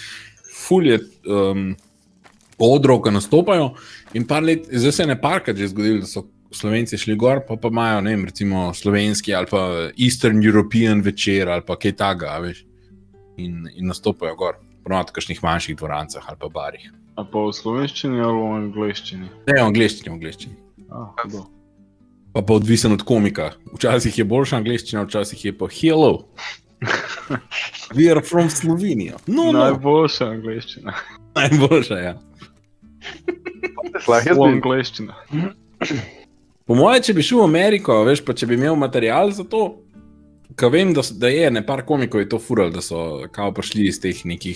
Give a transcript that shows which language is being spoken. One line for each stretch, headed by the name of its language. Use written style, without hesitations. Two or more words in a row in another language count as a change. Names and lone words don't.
Slovenian: Ful je odrov, ki nastopajo in par let, zdaj se je parkrat že zgodilo, da so Slovenci šli gor, pa imajo, ne vem, recimo slovenski ali pa
English: Eastern European
Slovenian: večer ali pa kaj taga, veš, in nastopajo gor, ponovno v kakšnih manjših dvorancah ali pa barih. A pa v slovenščini ali v angleščini? Ne, v angleščini. Hudo. Pa odvisen od komika. Včasih je boljša angleščina, včasih je pa hello.
English: We are from Slovenija. No.
Slovenian: Najboljša angleščina. Najboljša, ja. Lahko v jaz bi, angleščino. Po mojem, če bi šel v Ameriko, veš, pa če bi imel material za to, ker vem, da je nepar komikov je to fural, da so kao prišli iz teh nekih